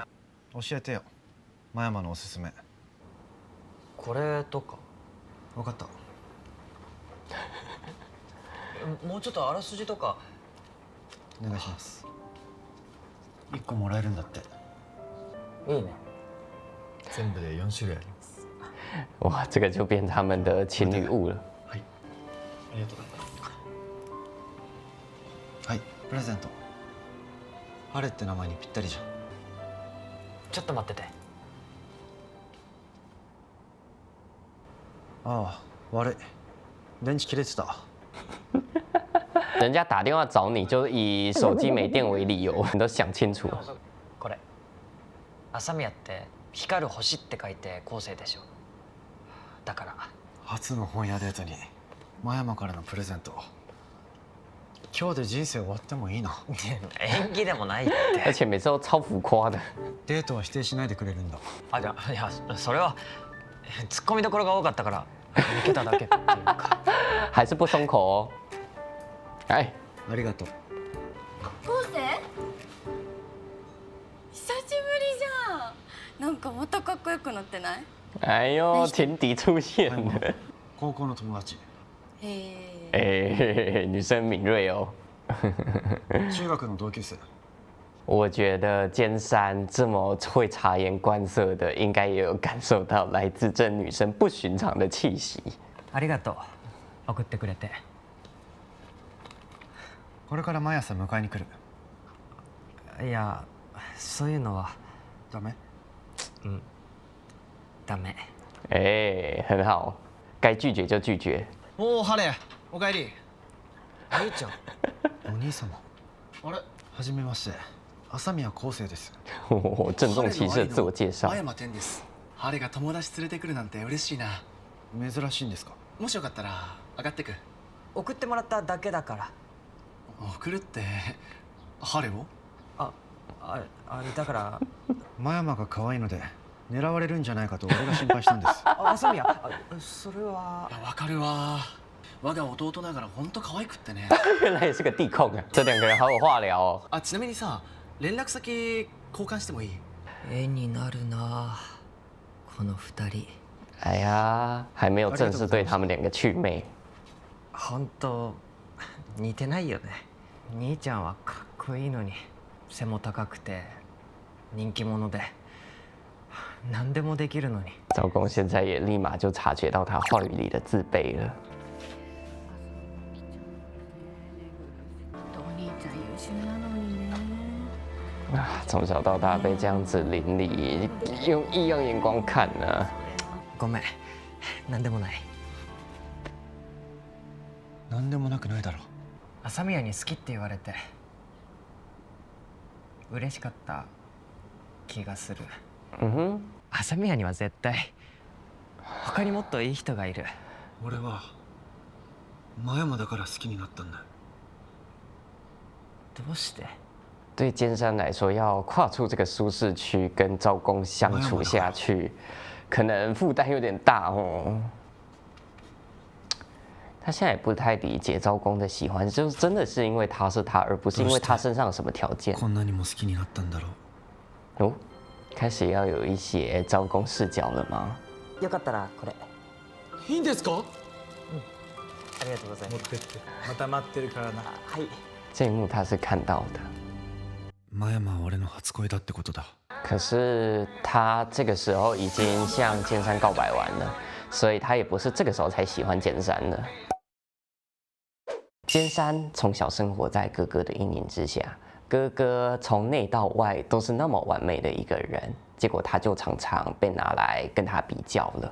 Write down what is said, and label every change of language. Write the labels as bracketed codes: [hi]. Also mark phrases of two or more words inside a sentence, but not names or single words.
[ja] 教えてよ。真山のおすすめ。これとか。分かった。もうちょっとあらすじとか。お願いします。1個もらえるんだって。いいね。全部で4種類あります。 [zh] 哇，这个就变他们的情侣物了。 [ja] はい。ありがとうございます。はい、プレゼント。ハレって名前にぴったりじゃん。ちょっと待ってて。ああ、悪い。電池切れてた。 [zh] 人家打电话找你，就以手机没电为理由，你都想清楚。 [ja] これ朝宮って光る星って書いて後世でしょ。だから初の本屋デートに真山からのプレゼント。今日で人生終わってもいいな。縁起でもないっ [zh] 而 [ja] て。 [zh] 且每次都超浮夸的。 [ja] デートは否定しないでくれるんだ。あ、じゃあいやそれはツッコミどころが多かったから抜けただけっていうか。 [zh] 还是不松口哦。哎， [ja] ありがとう。昴生久しぶりじゃん。なんかまたかっこよくなってない？ [zh] 哎呦，情敌出现了。 [ja] 高校の友達。 [zh] 哎，女生敏锐哦。 [ja] 中学の同級生。 [zh] 我觉得尖山这么会察言观色的，应该也有感受到来自这女生不寻常的气息。 [ja] ありがとう送ってくれて。これから毎朝迎えに来る。いやそういうのはダメ？ダメ。 [zh] 哎，很好，该拒绝就拒绝。 [ja] おお、ハレ、おかえり。兄ちゃん。お兄様。あれ、はじめまして。朝宮昴生です。 [zh] 郑重其事的自我介绍 [ja] 真。山天です。ハレが友達連れてくるなんて嬉しいな。珍しいんですか？もしよかったら上がってく。送ってもらっただけだから。送るってハレを？あれだから。真山が可愛いので狙われるんじゃないかと俺が心配したんです。朝宮、それは。いや、わかるわ。我が弟ながら本当可愛くってね。 [zh] 原来也是个地控啊！这两个人好有话聊哦。 [ja] あ、ちなみにさ、連絡先交換してもいい？絵になるなこの二人。 [zh] 哎呀，还没有正式对他们两个祛魅。 [ja] 本当似てないよね。兄ちゃんはかっこいいのに背も高くて人気者で何でもできるのに。 [zh] 赵公现在也立马就察觉到他话语里的自卑了。 [ja] お兄ちゃん優秀なのにね。 [zh] 啊，从小到大被这样子邻里用异样眼光看呢。 [ja] ごめん、何でもない。何でもなくないだろ。朝宮に好きって言われて嬉しかった気がする。嗯哼，朝宮には絶対他にもっといい人がいる。俺は真山だから好きになったんだ。どうして？ [zh] 对尖山来说，要跨出这个舒适区跟赵公相处下去，可能负担有点大哦。他现在也不太理解赵公的喜欢，就是真的是因为他是他，而不是因为他身上有什么条件。 [ja] こんなにも好きになったんだろう。 [zh] 哦，开始要有一些赵公视角了吗？ [ja] よかったらこれ。いいんですか？ありがとうございます。持ってって。また待ってるからな。はい。 [zh] 这一幕他是看到的。 [ja] 真山は俺の初恋だってことだ。 [zh] 可是他这个时候已经向尖山告白完了，所以他也不是这个时候才喜欢尖山的。尖山从小生活在哥哥的阴影之下， 哥哥从内到外都是那么完美的一个人，结果他就常常被拿来跟他比较了。